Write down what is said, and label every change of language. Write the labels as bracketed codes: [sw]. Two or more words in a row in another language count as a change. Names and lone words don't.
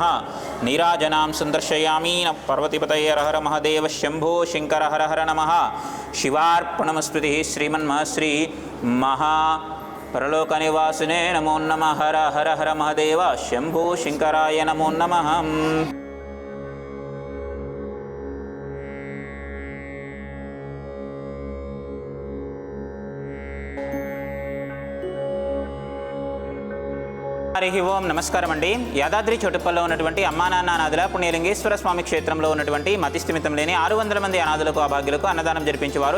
[sa] नीराजनां संदर्शयामि। पार्वतीपतये हर हर महादेव शंभो शंकर हर हर नमः शिवार्पणमस्तुतिः। श्रीमन्महाश्री महा परलोकनिवासिने नमो नमः। हर हर हर महादेव शंभो शंकराय नमो नमः। [te] హరి ఓం నమస్కారం అండి. యాదాద్రి చోటుపల్లో ఉన్నటువంటి అమ్మా నాన్న అనాథుల పుణ్యలింగేశ్వర స్వామి క్షేత్రంలో ఉన్నటువంటి మతిస్థిమితం లేని 600 మంది అనాథులకు అభాగ్యులకు అన్నదానం జరిపించేవారు.